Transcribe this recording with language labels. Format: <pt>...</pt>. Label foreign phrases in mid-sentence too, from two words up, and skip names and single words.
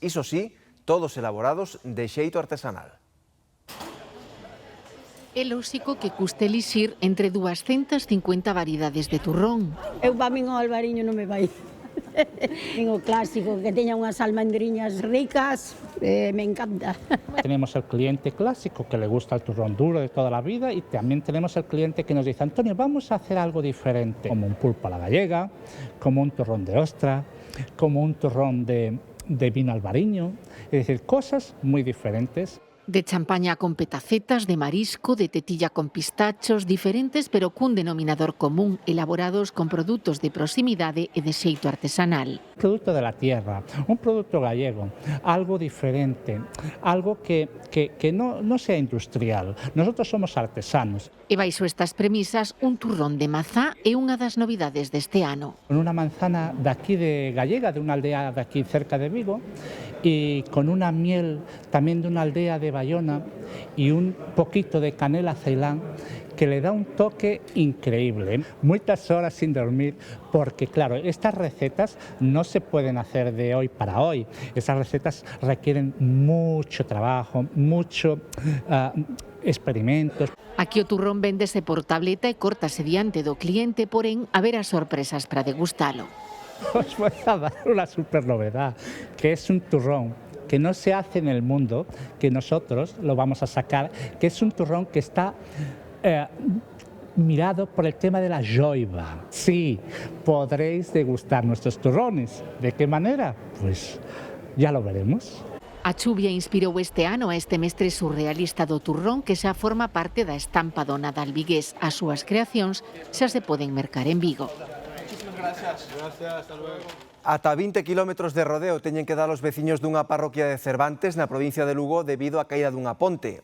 <gl>Iso sí, todos elaborados de xeito artesanal. É lóxico que custe elixir entre 250 variedades de turrón. Eu para min o albariño non me vai. O clásico, que teña unhas almendriñas ricas, me encanta.</gl> <es>Tenemos el cliente clásico que le gusta el turrón duro de toda la vida y también tenemos el cliente que nos dice, Antonio, vamos a hacer algo diferente, como un pulpo a la gallega, como un turrón de ostra, como un turrón de vino albariño, es decir, cosas muy diferentes. De champaña con petacetas,</es> <gl>de marisco, de tetilla con pistachos, diferentes pero cun denominador común, elaborados con produtos de proximidade e de xeito artesanal.</gl> <es>Producto de la tierra, un producto gallego, algo diferente, algo que no sea industrial. Nosotros somos artesanos.</es> <gl>E baixo estas premisas, un turrón de mazá é unha das novidades deste ano.</gl> <es>Con una manzana de aquí de gallega, de una aldea de aquí cerca de Vigo, y con una miel también de una aldea de Bayona y un poquito de canela ceilán que le da un toque increíble. Muchas horas sin dormir porque, claro, estas recetas no se pueden hacer de hoy para hoy. Esas recetas requieren mucho trabajo, mucho experimentos.</es> <gl>Aquí o turrón véndese por tableta e córtase diante do cliente, porén, haberá sorpresas para degustalo.</gl> <es>Os voy a dar una super novedad, que es un turrón que no se hace en el mundo, que nosotros lo vamos a sacar, que es un turrón que está mirado por el tema de la joiva. Sí, podréis degustar nuestros turrones. ¿De qué manera? Pues ya lo veremos.</es> <gl>A chuvia inspirou este ano a este mestre surrealista do turrón que xa forma parte da estampa do Nadal vigués. As súas creacións xa se poden mercar en Vigo.</gl> <es>Gracias, hasta luego.</es> <gl>Ata 20 kilómetros de rodeo teñen que dar os veciños dunha parroquia de Cervantes na provincia de Lugo debido á caída dunha ponte.</gl>